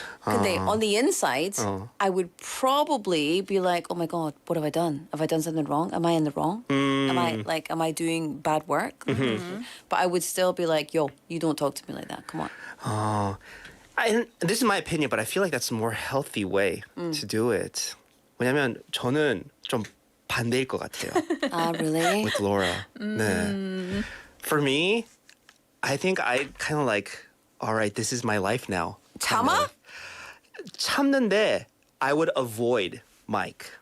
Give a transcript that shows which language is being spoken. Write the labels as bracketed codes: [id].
[en] On the inside, I would probably be like, oh my God, what have I done? Have I done something wrong? Am I in the wrong? Am I doing bad work? But I would still be like, yo, you don't talk to me like that. Come on. This is my opinion, but I feel like that's a more healthy way to do it. [ko] 왜냐면 저는 좀 반대일 것 같아요. [en] Really? With Laura. [ko] 네. [en] For me, I think I kind of like, all right, this is my life now. [ko] 참아? 참는데 [en] I would avoid Mike.